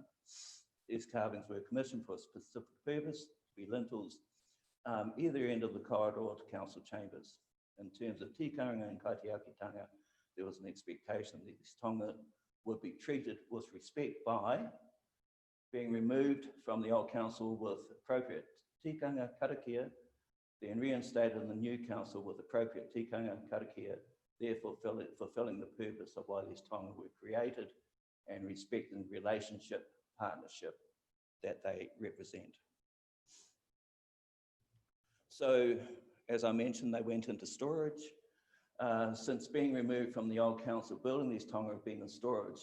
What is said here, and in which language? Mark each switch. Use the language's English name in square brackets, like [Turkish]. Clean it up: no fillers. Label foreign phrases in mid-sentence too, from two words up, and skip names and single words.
[English] These carvings were commissioned for a specific purpose, to be lintels, either end of the corridor to council chambers. In terms of tikanga and kaitiakitanga, there was an expectation that these tonga would be treated with respect by being removed from the old council with appropriate [Māori] tikanga karakia, [English] then reinstated in the new council with appropriate [Māori] tikanga karakia, [English] therefore fulfilling the purpose of why these tonga were created and respecting the relationship, partnership that they represent. So, as I mentioned, they went into storage. Since being removed from the old council building, these tonga have been in storage.